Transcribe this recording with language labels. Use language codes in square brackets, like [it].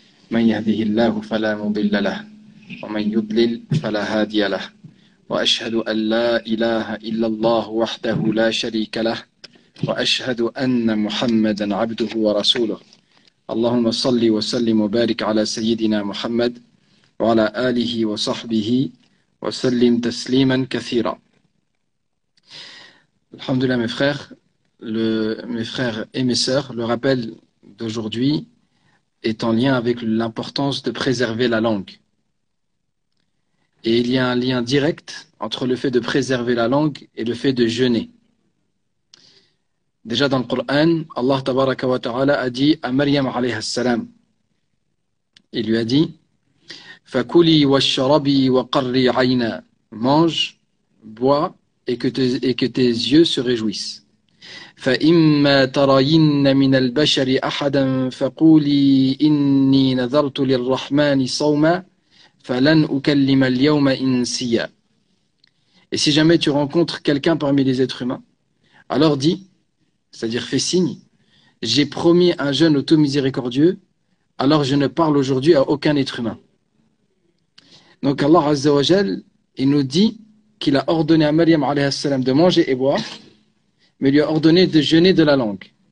[ar] من يهده الله فلا مضل له ومن يضلل فلا هادي له وأشهد أن لا إله إلا الله وحده لا شريك له وأشهد أن محمدا عبده ورسوله اللهم صل وسلم وبارك على سيدنا محمد وعلى آله وصحبه وسلم تسليما كثيرا. [fr] Alhamdulillah mes frères et mes sœurs, le rappel d'aujourd'hui est en lien avec l'importance de préserver la langue. Et il y a un lien direct entre le fait de préserver la langue et le fait de jeûner. Déjà dans le Coran, Allah tabaraka wa ta'ala a dit à Maryam alayhi salam, il lui a dit [ar] Fakuli washrabi wa qarri ayna, [fr] mange, bois et que tes yeux se réjouissent. [ar] فإما ترين من البشر أحدا فقولي إني نذرت للرحمن صوما فلن أكلم اليوم إنسيا. [fr] Et si jamais tu rencontres quelqu'un parmi les êtres humains, alors dis, c'est-à-dire fais signe, j'ai promis un jeûne au tout miséricordieux, alors je ne parle aujourd'hui à aucun être humain. Donc Allah Azza wa Jal, il nous dit qu'il a ordonné à Maryam alayhi salam de manger et boire, mais il lui a ordonné de jeûner de la langue.